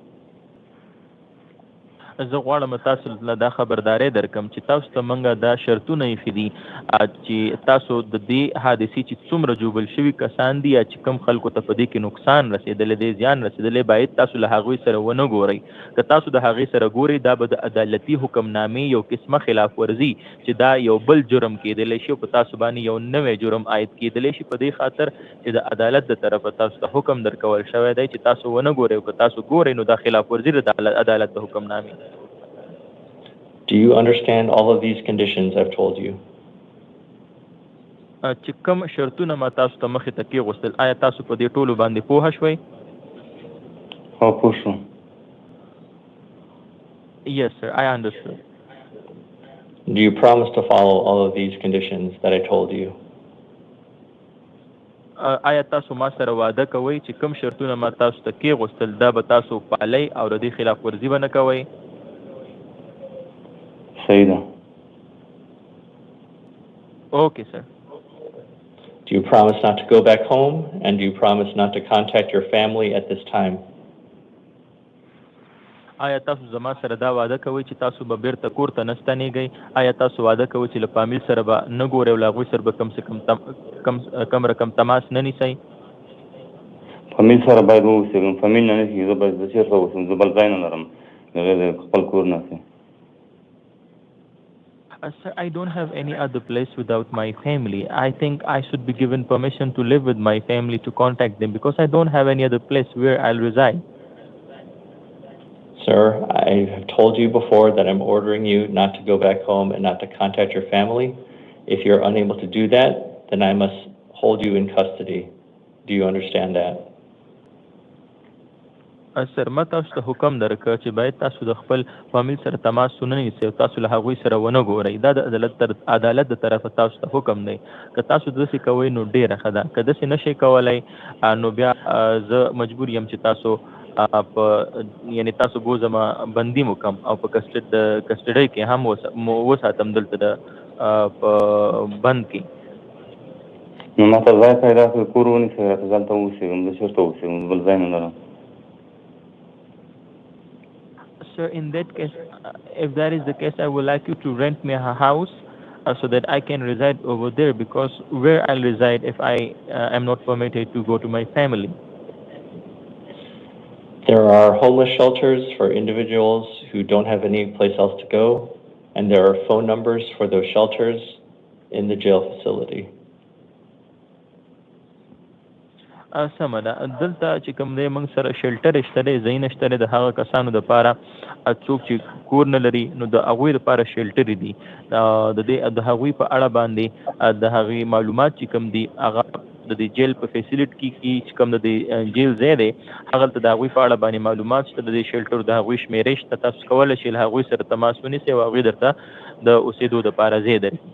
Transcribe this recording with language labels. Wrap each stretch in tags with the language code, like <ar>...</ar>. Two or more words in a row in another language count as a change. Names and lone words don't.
<ps>زه غواړم تاسو له دا خبرداری درکم چې تاسو ته موږ دا شرطونه ایښي دي چې تاسو د دې حادثې چې څومره جوبل شوي کسان دي یا چې کوم خلکو ته په دې کې نقصان رسېدلی دی زیان رسېدلی باید تاسو له هغوی سره ونه ګورئ. که تاسو د هغې سره ګورئ دا به د عدالتي حکمنامې یو قسمه خلاف ورزي چې دا یو بل جرم کېدلی شي او په تاسو باندې یو نوی جرم عاید کېدلی شي په دې خاطر چې د عدالت د طرفه تاسو ته حکم درکول شوی دی چې تاسو ونه ګورئ او که تاسو ګورئ نو دا خلاف ورزي د عدالت د حکمنامې.</ps> <en>Do you understand all of these conditions I've told you?</en> <ps>چې کوم شرطونه ما تاسو ته مخې ته کېغوستل آیا تاسو په دې ټولو باندې پوهه شوئ؟ هو پوه شوم.</ps> <en>Yes, sir, I understood. Do you promise to follow all of these conditions that I told you?</en> <ps>آیا تاسو ما سره وعده کوئ چې کوم شرطونه ما تاسو ته کېغوستل دا به تاسو پالئ او د دې خلاف ورزي به نه کوئ؟ صحیح ده.</ps> <en>Okay, sir. Do you promise not to go back home and do you promise not to contact your family at this time?</en> <ps>آیا تاسو زما سره دا وعده کوئ چې تاسو به بیرته کور ته نه ستنېږئ؟ آیا تاسو وعده کوئ چې له فامیل سره به نه ګورئ او له هغوی سره به کم رقم تماس نه نیسئ؟ فامیل سره باید واوسېږم فامیل نه نه کېږي زه باید زه چېرته اوسم زه بل ځای نه لرم هغې د خپل کور نه سي.</ps> <en>Sir, I don't have any other place without my family. I think I should be given permission to live with my family to contact them because I don't have any other place where I'll reside. Sir, I have told you before that I'm ordering you not to go back home and not to contact your family. If you're unable to do that, then I must hold you in custody. Do you understand that?</en> <ps>سر ما تاسو ته حکم درکړ چې باید تاسو د خپل فامیل سره تماس ونه نیسئ او تاسو له هغوی سره ونه ګورئ. دا د عدالت د طرفه تاسو ته حکم دی. که تاسو داسې کوئ نو ډېره ښه ده. که داسې نشئ کولی نو بیا زه مجبور یم چې تاسو یعنې تاسو بوځمه بندي مو کم او په کسټډۍ کې هم وساتم دلته په بند کې. نو ما ته ځای پیدا کړي کور ونیسئ راته دلته اوسېږم زه چېرته اوسېږم بل ځای نه لرم.</ps> <en>Sir, in that case, if that is the case, I would like you to rent me a house so that I can reside over there because where I'll reside if I am not permitted to go to my family? There are homeless shelters for individuals who don't have any place else to go, and there are phone numbers for those shelters in the jail facility.</en> <ps>سمه ده. دلته چې کوم دی موږ سره شلټر شته دی ځایونه شته دی د هغه کسانو دپاره څوک چې کور نه لري نو د هغوی دپاره شلټرې دي. د هغوی په اړه باندې د هغې معلومات چې کوم دي هغه د دې جیل په فیسیلیټي کې چې کوم د دې جیل ځای دی هغلته د هغوی په اړه باندې معلومات شته، د دې شیلټر د هغوی شمېرې شته، تاسو کولی شئ له هغوی سره تماس ونیسئ او هغوی درته د اوسېدو دپاره ځای درکړي.</ps>